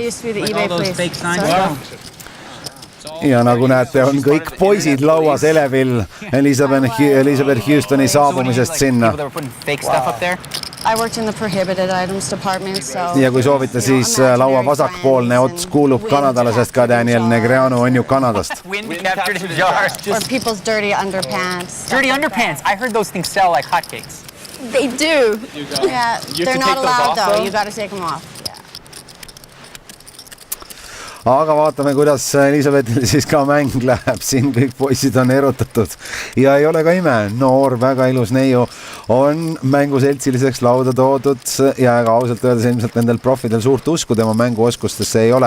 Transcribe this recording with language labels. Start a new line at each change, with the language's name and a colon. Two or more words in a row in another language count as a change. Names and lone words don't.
Estonian: Ja nagu näete, on kõik poisid lauas elevil Elizabeth Houstoni saabumisest sinna.
English: I worked in the prohibited items department, so...
Estonian: Ja kui soovite, siis laua vasakpoolne ots kuulub Kanadale, sest ka Daniel Negreanu on ju Kanadast.
English: Or people's dirty underpants. Dirty underpants. I heard those things sell like hotcakes. They do. Yeah, they're not allowed though. You got to take them off.
Estonian: Aga vaatame, kuidas Elizabethil siis ka mäng läheb. Siin kõik poisid on erutatud ja ei ole ka ime. Noor, väga ilus neiu on mänguseltsiliseks lauda toodud ja ka ausalt öeldes ilmselt nendel profidel suurt usku tema mänguoskustesse ei ole.